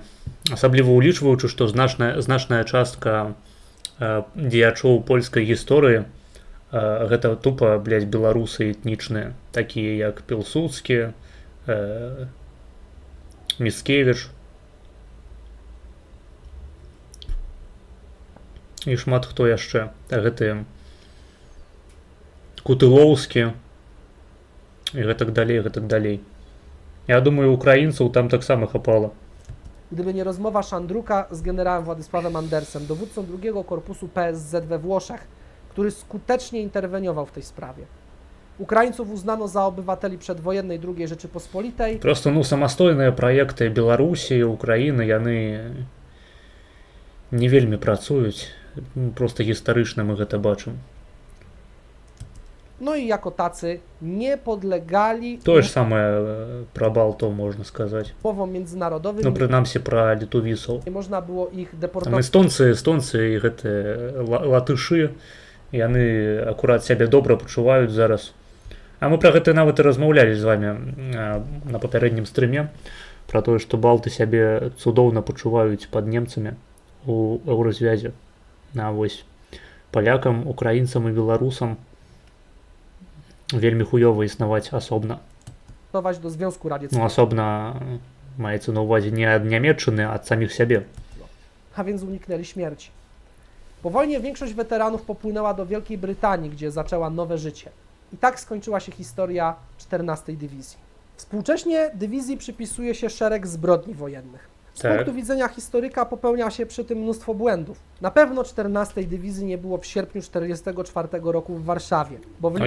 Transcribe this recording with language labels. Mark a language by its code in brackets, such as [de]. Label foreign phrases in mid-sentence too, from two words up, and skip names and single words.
[be] Асабліва ўлічваючы, што значная частка дзеячоў польскай гісторыі гэта тупа, беларусы этнічныя, такія як Пілсудскі, Міцкевіч і шмат хто яшчэ. Гэтыя Кутылоўскі і гэтак далей. Ja думаю, [pl] Ukraińców tam tak samo chapало. Gdyby nie rozmowa Szandruka z generałem Władysławem Andersem, dowódcą II Korpusu PSZ we Włoszech, który skutecznie interweniował w tej sprawie. Ukraińców uznano za obywateli przedwojennej II Rzeczypospolitej. [be] Просто, самастойныя праекты Беларусі і Украіны, яны не вельмі працуюць. Просто гістарычна мы гэта бачым. [pl] No i jako tacy nie podlegali [be] Тое ж самае пра Балтаў можна сказаць. [pl] umowom międzynarodowym. [be] Ну, прынамсі пра літувісаў. [pl] Nie można było ich [be] Там [pl] deportować. [be] эстонцы і гэтыя латышы, яны акурат сябе добра пачуваюць зараз. А мы пра гэта нават і размаўлялі з вами на папярэднім стрыме, пра тое, што балты сябе цудоўна пачуваюць пад немцамі у еўразвязе. А вось палякам, украінцам і беларусам вельмі хуёва існаваць асобна. [pl] do Związku Radzieckiego. [be] Ну, асобна маецца на ўвазе не ад Нямецчыны, а ад саміх сябе. [pl] A więc uniknęli śmierci. Po wojnie większość weteranów popłynęła do Wielkiej Brytanii, gdzie zaczęła nowe życie. I tak skończyła się historia 14 Dywizji. Współcześnie dywizji przypisuje się szereg zbrodni wojennych. Z Tak. punktu widzenia historyka popełnia się przy tym mnóstwo błędów. Na pewno 14 Dywizji nie było w sierpniu 1944 roku w Warszawie, bo w lipcu